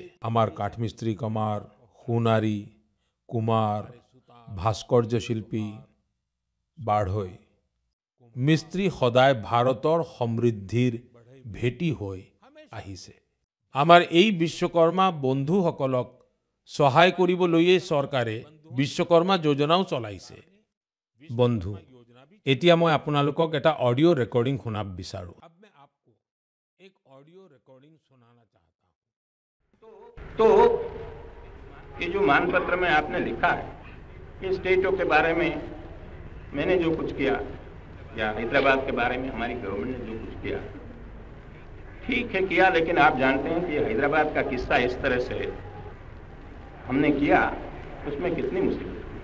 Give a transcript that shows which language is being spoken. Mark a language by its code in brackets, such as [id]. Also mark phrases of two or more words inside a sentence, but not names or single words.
[as] আমাৰ কাঠমিস্ত্ৰী কমাৰ, সোণাৰী, কুমাৰ, ভাস্কৰ্য শিল্পী, বাঢ়ৈ মিস্ত্ৰী সদায় ভাৰতৰ সমৃদ্ধিৰ ভেটি হৈ আহিছে। আমাৰ এই বিশ্বকৰ্মা বন্ধুসকলক সহায় কৰিবলৈয়ে চৰকাৰে বিশ্বকৰ্মা যোজনাও চলাইছে। বন্ধু, এতিয়া মই আপোনালোকক এটা অডিও ৰেকৰ্ডিং শুনাব বিচাৰো। [hi] तो ये जो मानपत्र में आपने लिखा है कि स्टेटों के बारे में मैंने जो कुछ किया या हैदराबाद के बारे में हमारी गवर्नमेंट ने जो कुछ किया, ठीक है किया, लेकिन आप जानते हैं कि हैदराबाद का किस्सा इस तरह से हमने किया, उसमें कितनी मुसीबत हुई।